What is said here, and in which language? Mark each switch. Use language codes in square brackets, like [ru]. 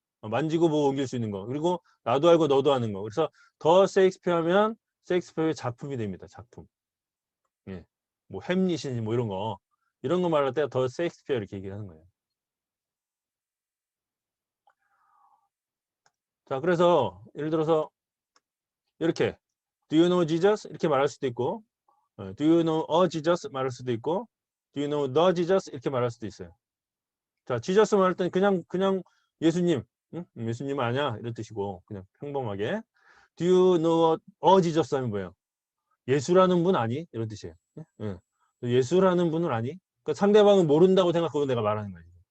[ko] 만지고 보고 옮길 수 있는 거. 그리고 나도 알고 너도 아는 거. 그래서 더 셰익스피어면 셰익스피어의 작품이 됩니다. 작품. 예. 뭐 햄릿이니 뭐 이런 거 말할 때 더 셰익스피어 이렇게 얘기하는 거예요. 자, 그래서 예를 들어서 이렇게 [en] Do you know Jesus? [ko] 이렇게 말할 수도 있고 [en] Do you know a Jesus? [ko] 말할 수도 있고 [en] Do you know the Jesus? [ko] 이렇게 말할 수도 있어요. 자, 지저스 말할 때는 그냥 예수님, 응? 예수님 아냐 이런 뜻이고 그냥 평범하게 [en] Do you know a Jesus [ko] 하면 뭐예요? 예수라는 분 아니? 이런 뜻이에요. 응? 응. 예수라는 분은 아니? 그러니까 상대방은 모른다고 생각하고 내가 말하는 거예요.